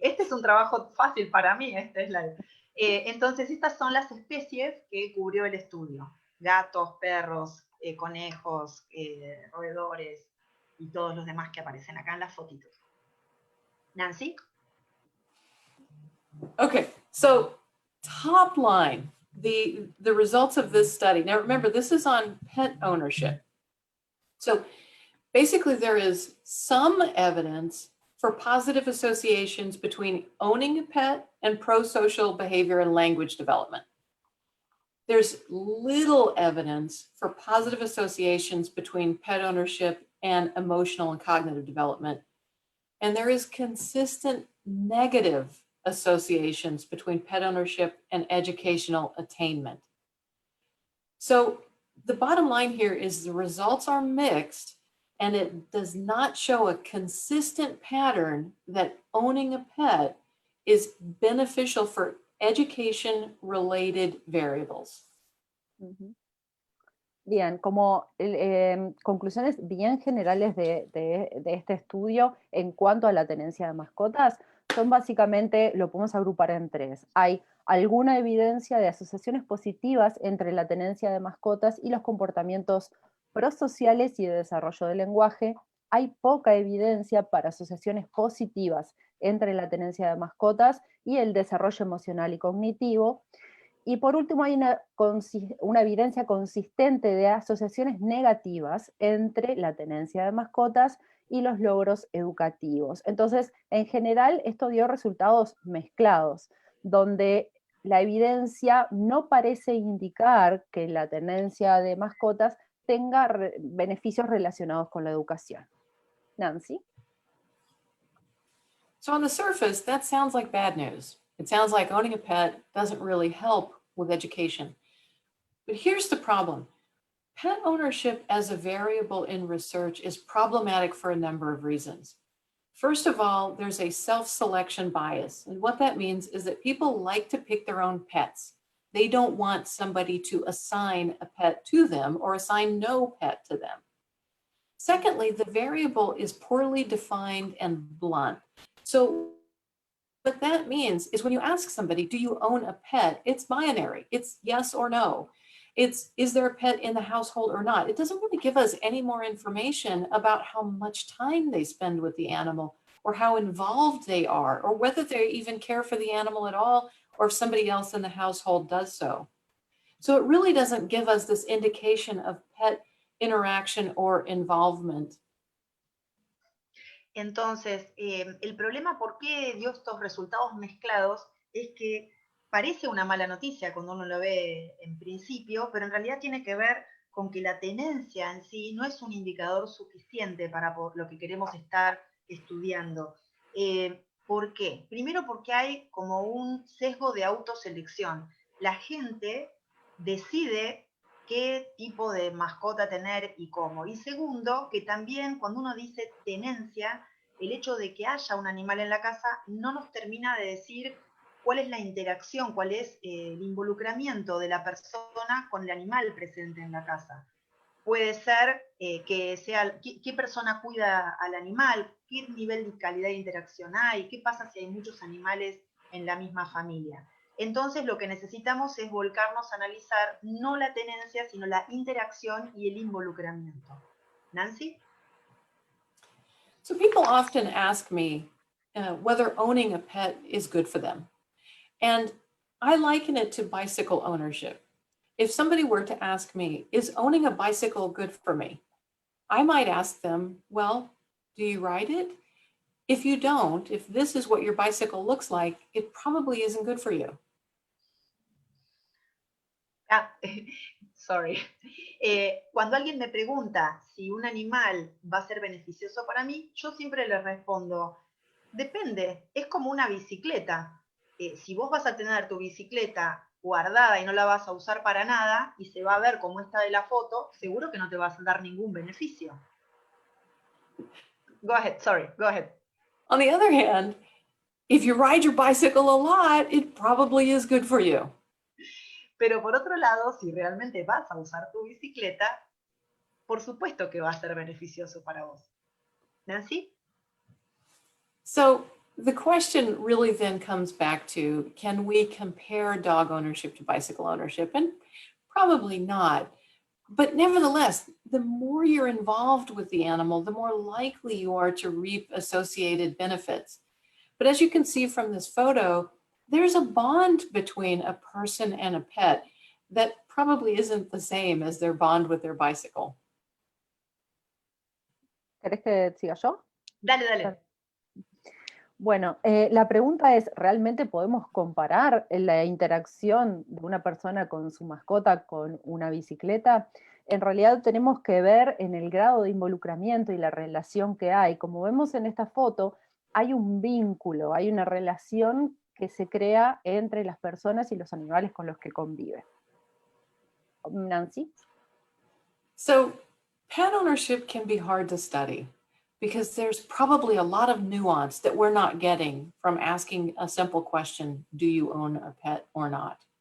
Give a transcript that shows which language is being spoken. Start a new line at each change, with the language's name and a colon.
Spanish: Este es un trabajo fácil para mí. Entonces, estas son las especies que cubrió el estudio. Gatos, perros, conejos, roedores y todos los demás que aparecen acá en las fotitos. Nancy?
English: Okay, so top line, the results of this study. Now remember, this is on pet ownership. So basically there is some evidence for positive associations between owning a pet and pro-social behavior and language development. There's little evidence for positive associations between pet ownership and emotional and cognitive development. And there is consistent negative associations between pet ownership and educational attainment. So the bottom line here is the results are mixed, and it does not show a consistent pattern that owning a pet is beneficial for education-related variables.
Spanish: Bien, como conclusiones bien generales de este estudio en cuanto a la tenencia de mascotas, son básicamente, lo podemos agrupar en tres. Hay alguna evidencia de asociaciones positivas entre la tenencia de mascotas y los comportamientos prosociales y de desarrollo del lenguaje. Hay poca evidencia para asociaciones positivas entre la tenencia de mascotas y el desarrollo emocional y cognitivo. Y por último, hay una evidencia consistente de asociaciones negativas entre la tenencia de mascotas y los logros educativos. Entonces, en general, esto dio resultados mezclados, donde la evidencia no parece indicar que la tenencia de mascotas tenga beneficios relacionados con la educación. Nancy?
English: So on the surface, that sounds like bad news. It sounds like owning a pet doesn't really help with education. But here's the problem. Pet ownership as a variable in research is problematic for a number of reasons. First of all, there's a self-selection bias. And what that means is that people like to pick their own pets. They don't want somebody to assign a pet to them or assign no pet to them. Secondly, the variable is poorly defined and blunt. So what that means is when you ask somebody, do you own a pet? It's binary. It's yes or no. It's, is there a pet in the household or not? It doesn't really give us any more information about how much time they spend with the animal or how involved they are or whether they even care for the animal at all or if somebody else in the household does so. So it really doesn't give us this indication of pet interaction or involvement.
Spanish: Entonces, el problema por qué dio estos resultados mezclados es que parece una mala noticia cuando uno lo ve en principio, pero en realidad tiene que ver con que la tenencia en sí no es un indicador suficiente para lo que queremos estar estudiando. ¿Por qué? Primero porque hay como un sesgo de autoselección. La gente decide qué tipo de mascota tener y cómo. Y segundo, que también cuando uno dice tenencia, el hecho de que haya un animal en la casa no nos termina de decir cuál es la interacción, cuál es el involucramiento de la persona con el animal presente en la casa. Puede ser que sea qué persona cuida al animal, qué nivel de calidad de interacción hay, qué pasa si hay muchos animales en la misma familia. Entonces lo que necesitamos es volcarnos a analizar no la tenencia, sino la interacción y el involucramiento. Nancy?
English: So people often ask me whether owning a pet is good for them. And I liken it to bicycle ownership. If somebody were to ask me, is owning a bicycle good for me? I might ask them, well, do you ride it? If you don't, if this is what your bicycle looks like, it probably isn't good for you. Sorry.
Spanish: Cuando alguien me pregunta si un animal va a ser beneficioso para mí, yo siempre le respondo, depende, es como una bicicleta. Si vos vas a tener tu bicicleta guardada y no la vas a usar para nada y se va a ver como esta de la foto, seguro que no te vas a dar ningún beneficio.
English: Go ahead, sorry, go ahead. On the other hand, if you ride your bicycle a lot, it probably is good for you.
Spanish: Pero por otro lado, si realmente vas a usar tu bicicleta, por supuesto que va a ser beneficioso para vos. Nancy?
English: So the question really then comes back to, can we compare dog ownership to bicycle ownership? And probably not. But nevertheless, the more you're involved with the animal, the more likely you are to reap associated benefits. But as you can see from this photo, there's a bond between a person and a pet that probably isn't the same as their bond with their bicycle.
Spanish: ¿Querés que siga yo? Dale, dale. Bueno, la pregunta es, ¿realmente podemos comparar la interacción de una persona con su mascota con una bicicleta? En realidad tenemos que ver en el grado de involucramiento y la relación que hay. Como vemos en esta foto, hay un vínculo, hay una relación que se crea entre las personas y los animales con los que conviven. Nancy?
English: So pet ownership can be hard to study, because there's probably a lot of nuance that we're not getting from asking a simple question, do you own a pet or not?